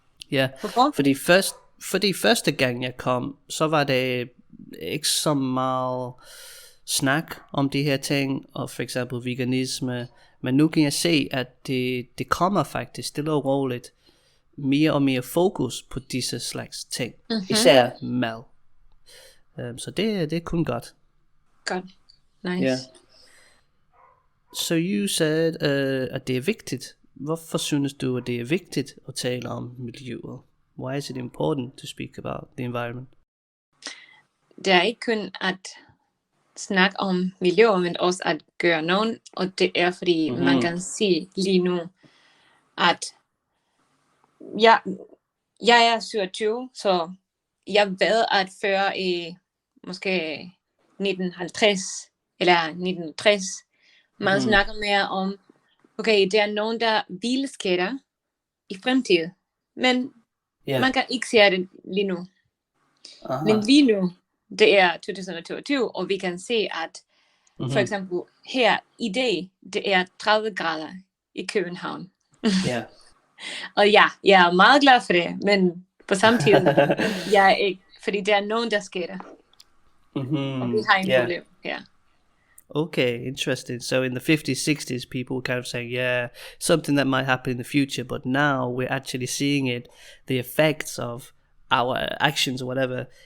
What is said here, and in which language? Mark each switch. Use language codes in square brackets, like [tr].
[da] Ja, fordi første gang jeg kom, så var det ikke så meget snak om de her ting, og for eksempel veganisme, men nu kan jeg se, at det kommer faktisk stille og roligt mere og mere fokus på disse slags ting, især mad. Så det er kun godt. Godt, nice. [en] Yeah. So you said, [da] at det er vigtigt. Hvorfor synes du, at det er vigtigt at tale om miljøet? [en] Why is it important to speak about the environment? [da] Det er ikke kun at snakke om miljø, men også at gøre noget, og det er fordi man kan se lige nu, at jeg er 27, så jeg ved at før i måske 1950 eller 1960, man snakker mere om, okay, det er nogen, der vil ske der i fremtiden, men man kan ikke se det lige nu. Men lige nu, det er 2022, og vi kan se, at for eksempel her i dag, det er 30 grader i København. Og jeg er meget glad for det, men på samme tid, jeg er ikke, fordi det er nogen, der sker der. Og vi har en problem her. [en] Okay, interesting. So in the 50s, 60s, people were kind of saying, yeah, something that might happen in the future, but now we're actually seeing it, the effects of our actions or whatever.